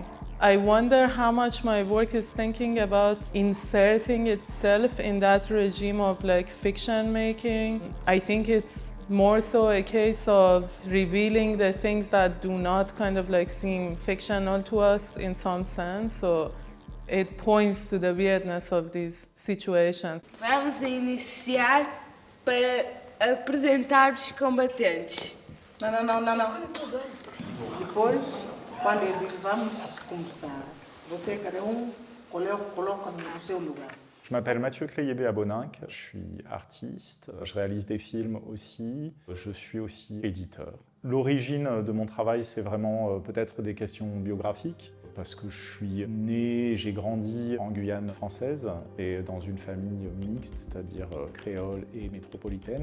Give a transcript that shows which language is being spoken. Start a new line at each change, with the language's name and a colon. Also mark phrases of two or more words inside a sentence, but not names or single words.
English: I wonder how much my work is thinking about inserting itself in that regime of like fiction making. I think it's more so a case of revealing the things that do not kind of like seem fictional to us in some sense. So it points to the weirdness of these situations.
Portuguese: Vamos iniciar para apresentar os combatentes. Não. Depois, quando ele diz vamos começar, cada coloca no seu lugar.
French: Je m'appelle Mathieu Kleyebe Abonnenc, je suis artiste, je réalise des films aussi, je suis aussi éditeur. L'origine de mon travail, c'est vraiment peut-être des questions biographiques, parce que je suis né, j'ai grandi en Guyane française et dans une famille mixte, c'est-à-dire créole et métropolitaine.